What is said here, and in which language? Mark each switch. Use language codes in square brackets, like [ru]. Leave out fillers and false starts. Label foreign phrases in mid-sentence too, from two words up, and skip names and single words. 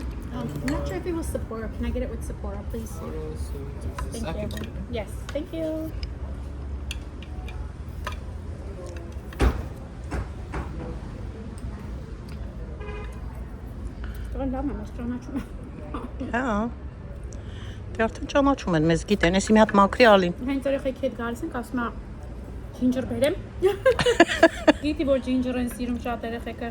[en] I'm not sure if it was Sapporo. Can I get it with Sapporo, please? Thank you. Yes, thank you. [hy] Հա։ Դե արդեն ճանաչում են, մեզ գիտեն, էսի մի հատ մաքրի ալին։ Հենց երեխեքի հետ գալիս ենք, ասում է ջինջեր բերեմ։ Գիտի որ ջինջեր են սիրում շատ երեխեքը։